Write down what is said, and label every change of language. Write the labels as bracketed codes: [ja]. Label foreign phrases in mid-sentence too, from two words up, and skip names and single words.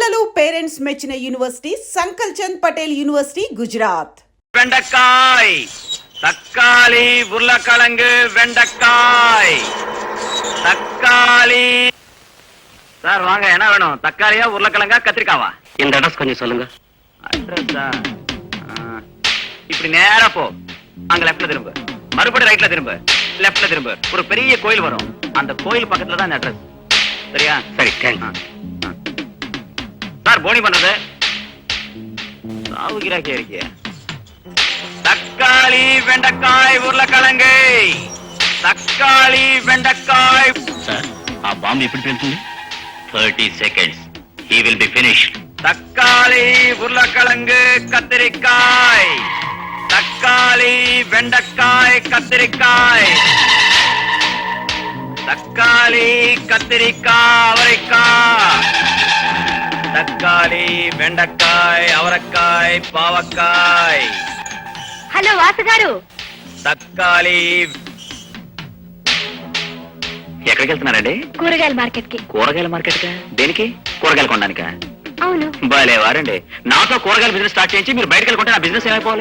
[te] పేరెంట్స్ మెచ్చిన యూనివర్సిటీ సంకల్ చంద్ పటేల్ యూనివర్సిటీ గుజరాత్. [ta] வெண்டைக்காய், தக்காளி, உருளைக்கிழங்கு, வெண்டைக்காய், தக்காளி. சார் வாங்க, என்ன வேணும்? தக்காளியா, உருளைக்கிழங்கா, கத்திரிக்காவா? இந்த அட்ரஸ் கொஞ்சம் சொல்லுங்க. அட்ரஸா? இப்படி நேரா போ, அங்க லெஃப்ட்ல திரும்ப, மறுபடியும் ரைட்ல திரும்ப, லெஃப்ட்ல திரும்ப, ஒரு பெரிய கோயில் வரும். அந்த கோயில் பக்கத்துல தான் அட்ரஸ். சரியா? சரி, தேங்க்ஸ். சார் போனி பண்றது சாவுகிறாக்கே இருக்கிய. தக்காளி, வெண்டைக்காய், உருளைக்கிழங்கு, தக்காளி, வெண்டைக்காய். [te] సార్ ఆ బాంబు ఎప్పుడు పెడుతుంది? 30 seconds. [en] He will be finished. [ta] தக்காளி, உருளைக்கிழங்கு, கத்திரிக்காய், தக்காளி, வெண்டைக்காய், கத்திரிக்காய், தக்காளி, கத்திரிக்காய், அவரைக்காய், தக்காளி, வெண்டைக்காய், அவரைக்காய், பாவக்காய். [te] హలో వాసు గారు, తక్కాలి. ఎక్కడికి వెళ్తున్నారండి? కూరగాయల మార్కెట్ కి. కూరగాయల మార్కెట్ కా? దేనికి? కూరగాయలు కొనడానికా? అవును. భలేవారండి. నాతో కూరగాయల [en] business start [te] చేయించి మీరు బయటకు వెళ్ళుకుంటే నా బిజినెస్ ఏమైపోవాలి?